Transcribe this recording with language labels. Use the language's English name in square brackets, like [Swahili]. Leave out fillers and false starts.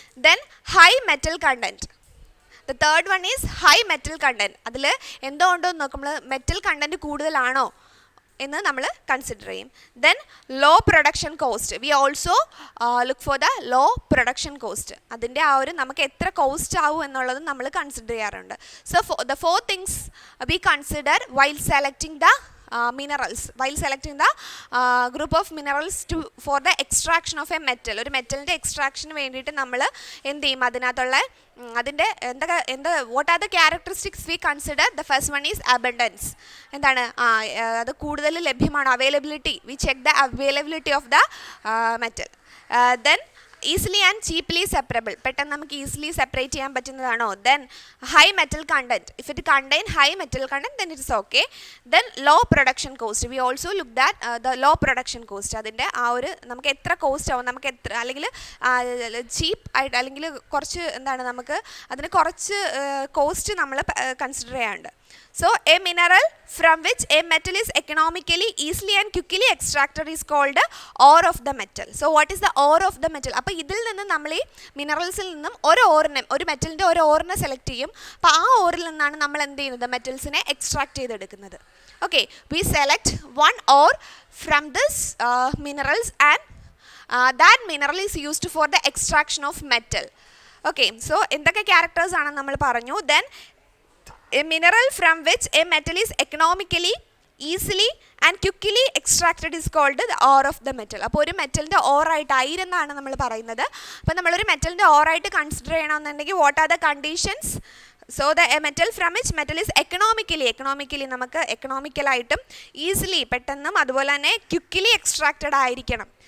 [English] Then high metal content. The third one is high metal content. [Malayalam] അതിൽ എന്തോ ഉണ്ടോ എന്ന് നോക്കും. നമ്മൾ മെറ്റൽ കണ്ടൻറ്റ് കൂടുതലാണോ എന്ന് നമ്മൾ കൺസിഡർ ചെയ്യും. [English] Then low production cost. We also look for the low production cost. [Malayalam] അതിൻ്റെ ആ ഒരു നമുക്ക് എത്ര കോസ്റ്റ് ആവും എന്നുള്ളതും നമ്മൾ കൺസിഡർ ചെയ്യാറുണ്ട്. [English] So the four things we consider while selecting the minerals, while selecting the group of minerals for the extraction of a metal. [Malayalam] ഒരു മെറ്റലിൻ്റെ എക്സ്ട്രാക്ഷന് വേണ്ടിയിട്ട് നമ്മൾ എന്ത് ചെയ്യും? അതിനകത്തുള്ള അതിൻ്റെ [English] What are the characteristics we consider? The first one is abundance. [Malayalam] എന്താണ്? അത് കൂടുതൽ ലഭ്യമാണോ? [English] Availability. We check the availability of the metal. Then easily and cheaply separable. [Malayalam] പെട്ടെന്ന് നമുക്ക് easily separate ചെയ്യാൻ പറ്റുന്നതാണോ? [English] Then high metal content. If it contain high metal content, then it is okay. Then low production cost. We also looked at the low production cost. [Malayalam] അതിൻ്റെ ആ ഒരു നമുക്ക് എത്ര cost ആവും, നമുക്ക് എത്ര അല്ലെങ്കിൽ ചീപ്പ് ആയിട്ട് അല്ലെങ്കിൽ കുറച്ച് എന്താണ് നമുക്ക് അതിന് കുറച്ച് കോസ്റ്റ് നമ്മൾ കൺസിഡർ ചെയ്യാറുണ്ട്. [English] So a mineral from which a metal is economically, easily and quickly extracted is called ore of the metal. So what is the ore of the metal? [Malayalam] അപ്പോൾ ഇതിൽ നിന്ന് നമ്മൾ ഈ മിനറൽസിൽ നിന്നും ഒരു മെറ്റലിൻ്റെ ഒരു ഓറിനെ സെലക്ട് ചെയ്യും. അപ്പോൾ ആ ഓറിൽ നിന്നാണ് നമ്മൾ എന്ത് ചെയ്യുന്നത്, മെറ്റൽസിനെ എക്സ്ട്രാക്ട് ചെയ്തെടുക്കുന്നത്. [English] Okay, we select one or from this minerals and that mineral is used for the extraction of metal. [Malayalam] Okay, so എന്തൊക്കെ ക്യാരക്ടേഴ്സ് ആണ് നമ്മൾ പറഞ്ഞു. [English] Then a mineral from which a metal is economically, easily and quickly extracted is called the ore of the metal. [Malayalam] അപ്പോൾ ഒരു മെറ്റലിൻ്റെ ഓറായിട്ട് ആയിരുന്നാണ് നമ്മൾ പറയുന്നത്. അപ്പോൾ നമ്മളൊരു മെറ്റലിൻ്റെ ഓറായിട്ട് കൺസിഡർ ചെയ്യണമെന്നുണ്ടെങ്കിൽ [English] What are the conditions? So the metal from which metal is economically [Malayalam] നമുക്ക് എക്കണോമിക്കലായിട്ടും easily പെട്ടെന്നും അതുപോലെ തന്നെ ക്വിക്കലി എക്സ്ട്രാക്റ്റഡ് ആയിരിക്കണം.